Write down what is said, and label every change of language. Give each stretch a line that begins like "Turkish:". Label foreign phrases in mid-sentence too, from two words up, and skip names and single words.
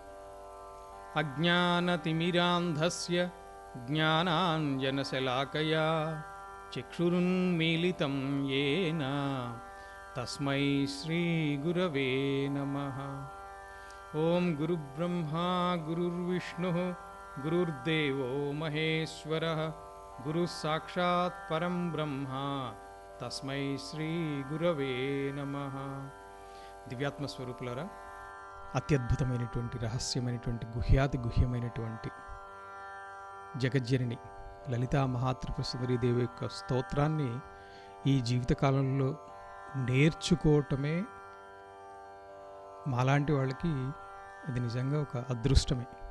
Sanskrit: अज्ञानतिमिरान्धस्य ज्ञानाञ्जनशलाकया चक्षुरुन्मीलितं येन तस्मै श्रीगुरवे नमः। ओं गुरुब्रह्मा गुरुर्विष्णुः गुरुर्देवो महेश्वरः गुरुस्साक्षात् परं ब्रह्म तस्मै श्रीगुरवे नमः।
Telugu: దివ్యాత్మ స్వరూపులారా, అత్యద్భుతమైనటువంటి రహస్యమైనటువంటి గుహ్యాతి గుహ్యమైనటువంటి జగజ్జనని లలితా మహాత్రిపుర సుందరీదేవి యొక్క స్తోత్రాన్ని ఈ జీవితకాలంలో నేర్చుకోవటమే మాలాంటి వాళ్ళకి అది నిజంగా ఒక అదృష్టమే.